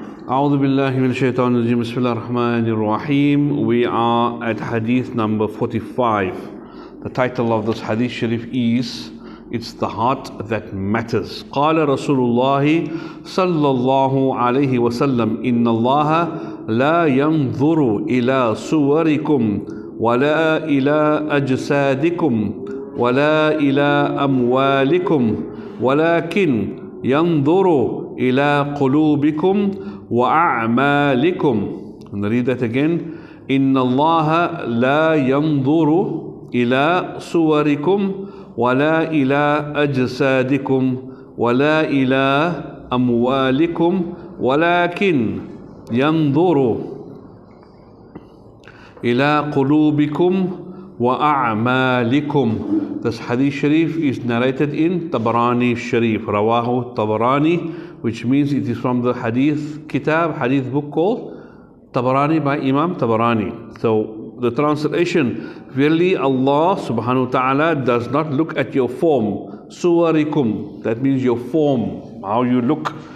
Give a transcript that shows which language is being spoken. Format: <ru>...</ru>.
<ar>أعوذ بالله من الشيطان الرجيم بسم الله الرحمن الرحيم.</ar> <en>We are at hadith number 45. The title of this hadith Shareef is It's the Heart That Matters.</en> <ar>قال رسول الله صلى الله عليه وسلم إن الله لا ينظر إلى صوركم ولا إلى أجسادكم ولا إلى أموالكم ولكن ينظر إلى قلوبكم وأعمالكم.</ar> <en>And read that again.</en> <ar>إن الله لا ينظر إلى صوركم ولا إلى أجسادكم ولا إلى أموالكم ولكن ينظر إلى قلوبكم وأعمالكم.</ar> <en>This Hadith Shareef is narrated in Tabarani Shareef, Rawahu Tabarani, which means it is from the Hadith Kitab, Hadith book called Tabarani by Imam Tabarani. So the translation, really Allah subhanahu wa ta'ala does not look at your form, suwarikum, that means your form, how you look.</en>